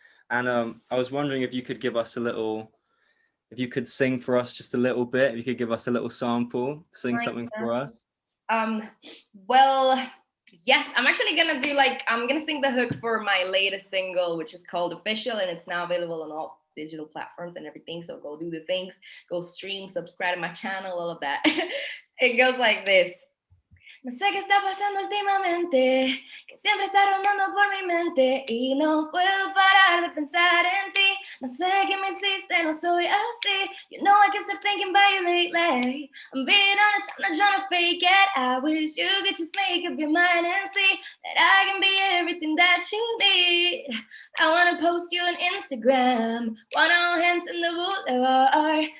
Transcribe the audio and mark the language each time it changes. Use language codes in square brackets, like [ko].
[en] And I was wondering if you could give us a little, if you could sing for us just a little bit, if you could give us a little sample, sing something for us. Well, yes, I'm actually gonna do I'm gonna sing the hook for my latest single, which is called Official, and it's now available on all digital platforms and everything. So go do the things, go stream, subscribe to my channel, all of that. It goes like this. [es] No sé qué está pasando últimamente, que siempre está rondando por mi mente y no puedo parar de pensar en ti. No sé qué me hiciste, no soy así. [en] You know I can't stop thinking about you lately. I'm being honest, I'm not trying to fake it. I wish you could just make up your mind and see that I can be everything that you need. I wanna post you on Instagram, want all hands in the boulevard.